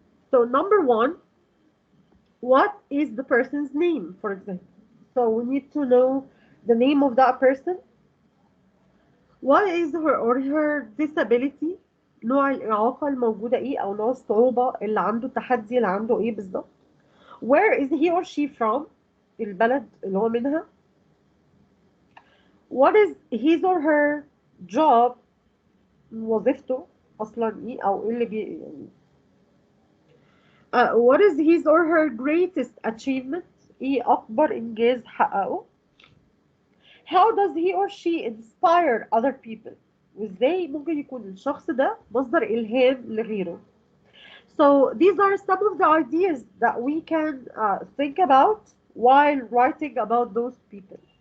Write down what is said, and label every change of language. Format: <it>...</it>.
<en>So number one, what is the person's name, for example? So we need to know the name of that person. What is her disability?</en> <ar>نوع الإعاقة الموجودة إيه أو نوع الصعوبة اللي عنده التحدي اللي عنده إيه بالظبط.</ar> <en>Where is he or she from?</en> <ar>البلد اللي هو منها.</ar> <en>What is his or her job?</en> <ar>وظيفته أصلا إيه أو إيه اللي يعني.</ar> <en>What is his or her greatest achievement?</en> <ar>إيه أكبر إنجاز حققه؟</ar> <en>How does he or she inspire other people?</en> <ar>وإزاي ممكن يكون الشخص ده مصدر إلهام لغيره؟</ar> <en>So these are some of the ideas that we can think about while writing about those people.</en>